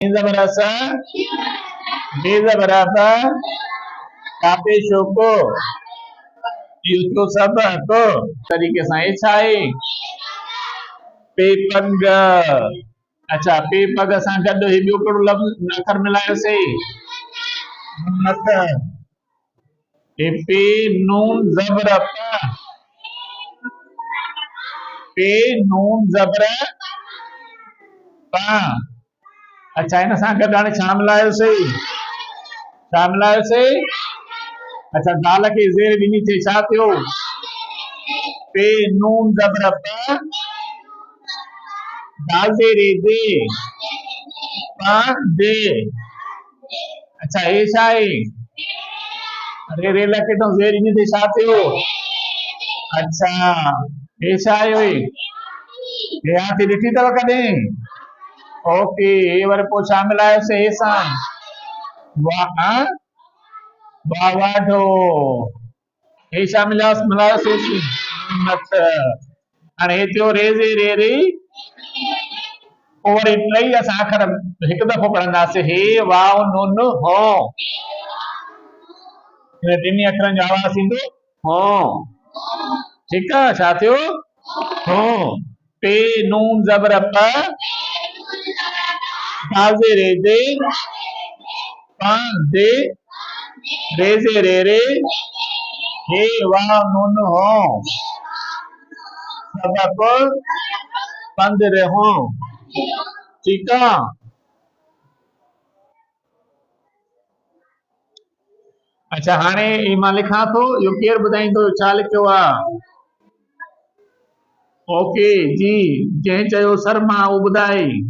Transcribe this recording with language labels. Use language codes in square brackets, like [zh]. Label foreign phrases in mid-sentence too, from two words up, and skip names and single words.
[id] Berasa, bisa berapa? Tapi syukur, itu sabar tuh. Tadi ke saya, pipangga. [sd] अच्छा पीपग सां गॾु ही ॿियो कहिड़ो लफ़्ज़ अखर मिलायोसीं मत पी नून ज़बर पे नून ज़बर पा अच्छा इन सां गॾु हाणे छा मिलायोसीं अच्छा दाल खे ज़ेर ॾिनी थी छा थियो पे नून ज़बर पा दाल दे रे दे पा दे अच्छा ये छा आहे अरे रे लखे तो ज़ेर ॾिनी थी छा थियो अच्छा ये छा आहे ओए ये हाथी ॾिठी अथव कॾहिं ओके ये वरी पोइ छा मिलायोसीं हे सां वाह वाढो हे छा मिलायोसीं मत हाणे हे थियो रे ज़े रे रे और टई असां अखर हिकु दफ़ो पढ़ंदासीं हे वाव नुन हो इन टिनी अखरनि जो आवाज़ ईंदो हो ठीकु आहे छा थियो हो पे नून ज़बर प दाज़े रे दे पा दे रे ज़े रे रे हे वाव नुन हो सबक पंध रहो ठीकु आहे अच्छा हाणे मां लिखां थो इहो केरु ॿुधाईंदो छा लिखियो आहे ओके जी जंहिं चयो शर्मा उहो ॿुधाए